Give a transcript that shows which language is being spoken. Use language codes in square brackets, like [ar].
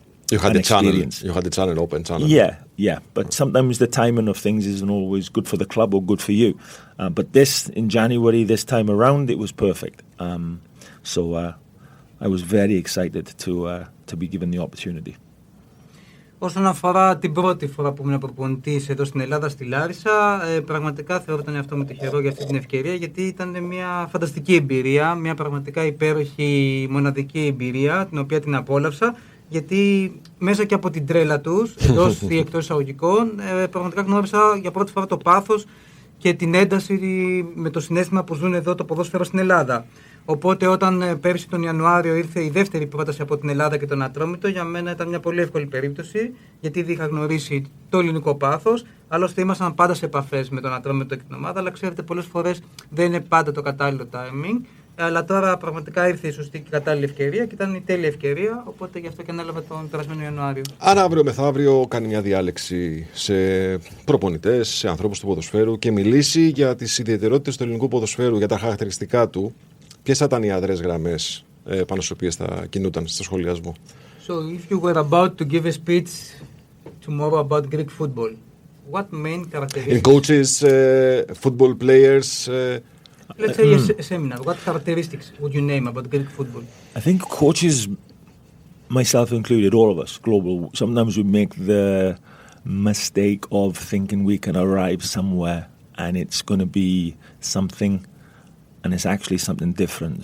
[en] You had the channel, open channel. Yeah. But sometimes the timing of things isn't always good for the club or good for you. But in January, this time around, it was perfect. So I was very excited to be given the opportunity. [el] Όσον αφορά την πρώτη φορά που ήμουν προπονητής εδώ στην Ελλάδα, στη Λάρισα, πραγματικά θεωρώ τον εαυτό μου τυχερό για αυτή την ευκαιρία, γιατί ήταν μια φανταστική εμπειρία, μια πραγματικά υπέροχη, μοναδική εμπειρία, την οποία την απόλαυσα, γιατί μέσα και από την τρέλα τους, εντός ή εκτός εισαγωγικών, πραγματικά γνώρισα για πρώτη φορά το πάθος και την ένταση με το συναίσθημα που ζουν εδώ το ποδόσφαιρο στην Ελλάδα. Οπότε όταν πέρσι τον Ιανουάριο ήρθε η δεύτερη πρόταση από την Ελλάδα και τον Ατρόμητο, για μένα ήταν μια πολύ εύκολη περίπτωση, γιατί ήδη είχα γνωρίσει το ελληνικό πάθος. Άλλωστε ήμασταν πάντα σε επαφές με τον Ατρόμητο και την ομάδα, αλλά ξέρετε, πολλές φορές δεν είναι πάντα το κατάλληλο timing. Αλλά τώρα πραγματικά ήρθε η σωστή και κατάλληλη ευκαιρία και ήταν η τέλεια ευκαιρία, οπότε γι' αυτό και ανέλαβα τον περασμένο Ιανουάριο. Αν αύριο μεθαύριο κάνει μια διάλεξη σε προπονητές, σε ανθρώπους του ποδοσφαίρου και μιλήσει για τις ιδιαιτερότητες του ελληνικού ποδοσφαίρου, για τα χαρακτηριστικά του, ποιες θα ήταν οι αδρές γραμμές πάνω στις οποίες θα κινούταν στο σχολιασμό? [en] So, if you were about to give a speech tomorrow about Greek football, what main characteristics? In coaches, football players. Let's say a seminar. What characteristics would you name about Greek football? I think coaches, myself included, all of us, global, sometimes we make the mistake of thinking we can arrive somewhere and it's going to be something and it's actually something different.